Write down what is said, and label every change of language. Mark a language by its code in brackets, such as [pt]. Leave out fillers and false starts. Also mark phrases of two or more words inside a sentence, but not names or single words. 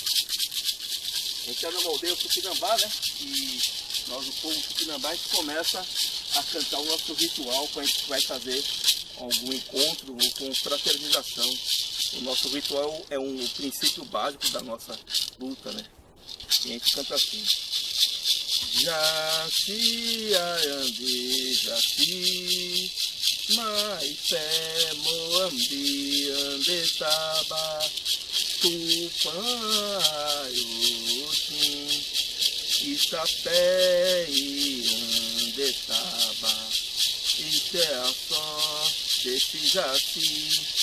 [pt] A gente está na aldeia Tupinambá, né? E nós, o povo Tupinambá, a gente começa a cantar o nosso ritual quando a gente vai fazer algum encontro ou com fraternização. O nosso ritual é um princípio básico da nossa luta, né? E a gente canta assim. [tpn] Jaci, Ayandi, Jaci, Maipé, Moambi, Andetaba, Tupã, Ayudim, Itapé e Andetaba, Iteaçó, Jaci,